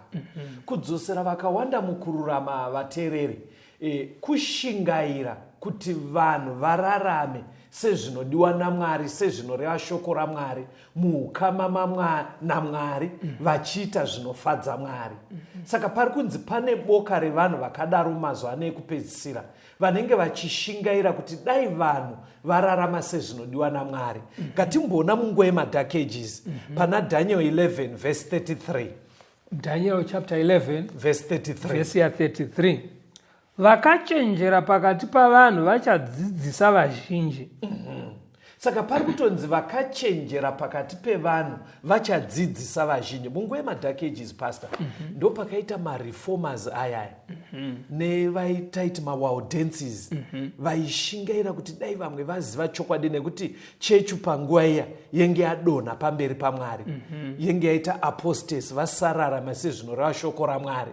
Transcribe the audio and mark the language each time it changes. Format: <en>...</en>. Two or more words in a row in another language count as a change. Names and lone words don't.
<sn>Kudzosera vakawanda mukururama vateereri, kushingaira kuti vanhu vararame sezvinodiwa naMwari, sezvinoreva shoko raMwari, muukama naMwari, vachiita zvinofadza Mwari. Saka pari kunzi pane boka revanhu vakadaro mazuva ano ekupedzisira, vanenge vachishingaira kuti dai vanhu vararama sezvinodiwa naMwari. Ngatimboona munguva yeMark Ages pana Daniel 11 verse 33. Daniel chapter 11 verse 33. verse ya 33. Vakachenjera pakati pavanhu vachadzidzisa vazhinji. Saka pari kutonzi vakachenjera pakati pevanhu vachadzidzisa vazhinji. Munguva yeMark Ages, pastor, ndo pakaita mareformers ayaya nevaitaiti mawaudences vaishingaira kuti dai vamwe vaziva chokwadi, nekuti chechu panguva iya yenge yadonha pamberi paMwari, yenge yaita apostasy, vasararama sezvinoreva shoko raMwari.</sn>